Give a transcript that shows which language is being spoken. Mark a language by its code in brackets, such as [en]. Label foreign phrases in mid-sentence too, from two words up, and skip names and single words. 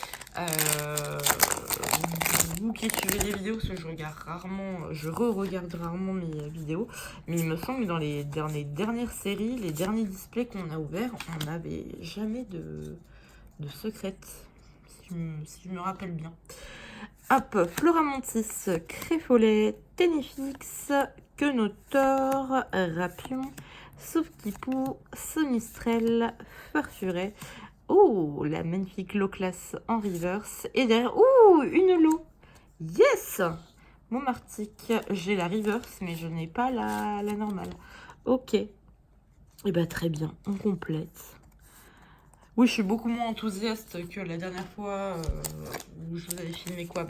[fr] Vous qui suivez les vidéos, parce que je regarde rarement, je re-regarde rarement mes vidéos, mais il me semble que dans les dernières séries, les derniers displays qu'on a ouverts, on n'avait jamais de secrète, si je me rappelle bien. Hop, Floramantis, Créfolet, Ténifix, Quenotor, Rapion, Sauf-Kipou, Sonistrel, Farfuret. Oh, la magnifique [en] low class [fr] en reverse. Et derrière, ouh, une low. Yes! Momartic, j'ai la reverse, mais je n'ai pas la normale. Ok. Et bah très bien, on complète. Oui, je suis beaucoup moins enthousiaste que la dernière fois où je vous avais filmé quoi?